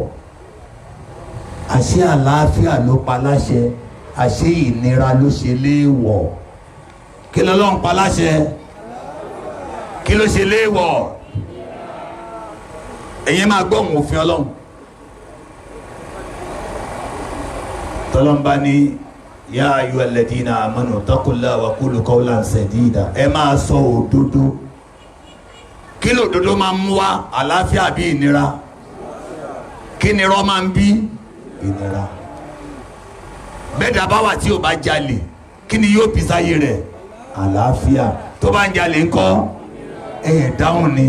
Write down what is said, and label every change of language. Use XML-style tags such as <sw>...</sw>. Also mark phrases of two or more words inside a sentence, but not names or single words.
<yo>àṣé àlàáfíà ló pa láṣẹ àṣé ìnira ló ṣe léèwọ̀? kí lọ́lọ́hún pa láṣẹ kí ló ṣe léèwọ̀? ẹ̀yin máa gbọ́ òun òfin Ọlọ́run. tọ́lọ́mbá ní</yo> <ar>يا أيها الذين آمنوا اتقوا الله وقولوا قولا سديدا.</ar> <yo>ẹ máa sọ òdodo. kí ló òdodo máa mú wá? àlàáfíà bí ìnira? kí ni irọ́ máa ń bí? ìnira. bẹ́ẹ̀ dábàá wà tí o bá jalè kí ni yóò bí sáyé rẹ̀? àlàáfíà. tó bá ń jalè ńkọ́? ẹ̀ dáhùn ni.</yo>